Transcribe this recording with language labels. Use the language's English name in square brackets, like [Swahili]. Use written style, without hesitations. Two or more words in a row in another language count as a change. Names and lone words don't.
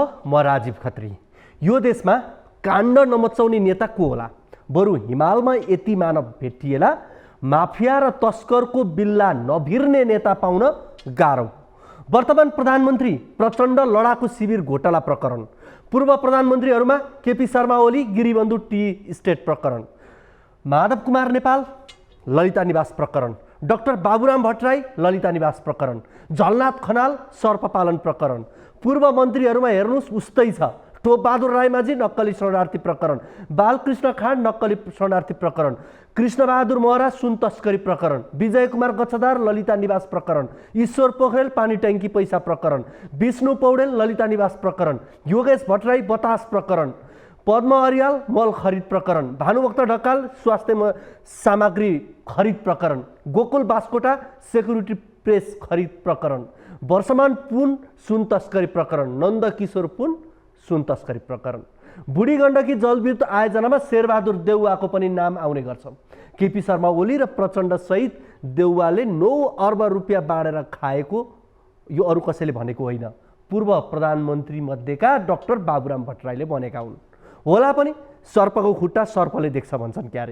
[Nepali] म राजीव खत्री। यो देशमा काण्ड नमचाउने नेता को होला? बरु हिमालमा यति मानव भेटिएला माफिया र तस्करको बिल्ला नभिर्ने नेता पाउन गाह्रो। वर्तमान प्रधानमन्त्री प्रचण्ड लडाकु शिविर घोटाला प्रकरण, पूर्व प्रधानमन्त्रीहरूमा केपी शर्मा ओली गिरिबन्धु टी स्टेट प्रकरण, माधव कुमार नेपाल ललिता निवास प्रकरण, डाक्टर बाबुराम भट्टराई ललिता निवास प्रकरण, झलनाथ खनाल सर्पपालन प्रकरण, पूर्व मन्त्रीहरूमा हेर्नुस् उस्तै छ। टोपबहादुर रायमाझी नक्कली शरणार्थी प्रकरण, बालकृष्ण खाँड नक्कली शरणार्थी प्रकरण, कृष्णबहादुर महरा सुन तस्करी प्रकरण, विजय कुमार गच्छदार ललिता निवास प्रकरण, ईश्वर पोखरेल पानी ट्याङ्की पैसा प्रकरण, विष्णु पौडेल ललिता निवास प्रकरण, योगेश भट्टराई बतास प्रकरण, पद्म अर्याल मल खरिद प्रकरण, भानुभक्त ढकाल स्वास्थ्य सामग्री खरिद प्रकरण, गोकुल बास्कोटा सेक्युरिटी प्रेस खरिद प्रकरण, वर्षमान पुन सुन तस्करी प्रकरण, नन्दकिशोर पुन सुन तस्करी प्रकरण, बुढी गण्डकी जलविद्युत आयोजनामा शेरबहादुर देउवाको पनि नाम आउने गर्छ। केपी शर्मा ओली र प्रचण्ड सहित देउवाले 9 अर्ब रुपियाँ बाँडेर खाएको यो अरू कसैले भनेको होइन, पूर्व प्रधानमन्त्री मध्येका डाक्टर बाबुराम भट्टराईले भनेका हुन्। होला पनि सर्पको खुट्टा सर्पले देख्छ भन्छन् क्यारे।